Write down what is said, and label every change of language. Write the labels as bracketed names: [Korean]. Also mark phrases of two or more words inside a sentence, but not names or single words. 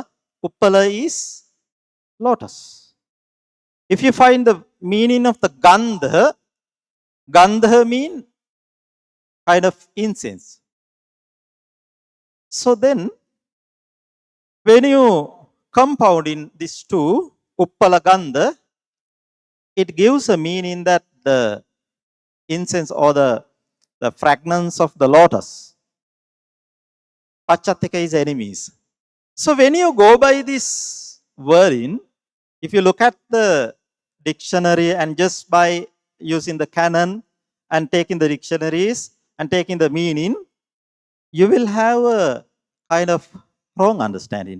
[English] Uppala is lotus. If you find the meaning of the gandha, gandha mean kind of incense. So then, when you compound in these two, [Pali] uppala gandha, [English] it gives a meaning that the incense or the fragrance of the lotus. Pachattika is enemies. So when you go by this wording, if you look at the dictionary and just by using the canon and taking the dictionaries and taking the meaning, you will have a kind of wrong understanding.